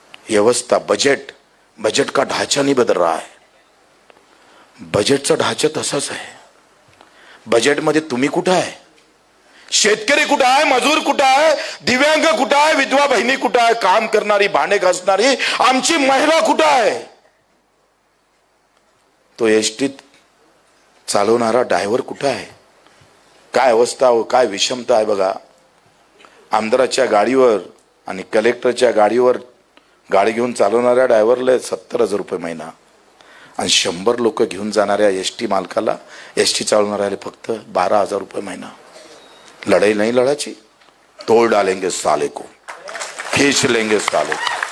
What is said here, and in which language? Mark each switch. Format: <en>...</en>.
<hi>व्यवस्था बजट का ढांचा नहीं बदल रहा है.</hi> <mr>बजेटचा ढांचा तसाच आहे. बजेटमध्ये तुम्ही कुठं आहे? शेतकरी कुठं आहे? मजूर कुठं आहे? दिव्यांग कुठं आहे? विधवा बहिणी कुठं आहे? काम करणारी, भांडे घासणारी आमची महिला कुठं आहे? तो एसटीत चालवणारा ड्रायव्हर कुठं आहे? काय अवस्था हो, काय विषमता आहे बघा. आमदाराच्या गाडीवर आणि कलेक्टरच्या गाडीवर गाडी घेऊन चालवणाऱ्या ड्रायव्हरला 70,000 रुपये महिना आणि 100 लोक घेऊन जाणाऱ्या एसटी मालकाला, एसटी चालवणाऱ्याला फक्त 12,000 रुपये महिना.</mr> <hi>लढाई नहीं लढाची, तोड़ डालेंगे साले को, खींच लेंगे साले को.</hi>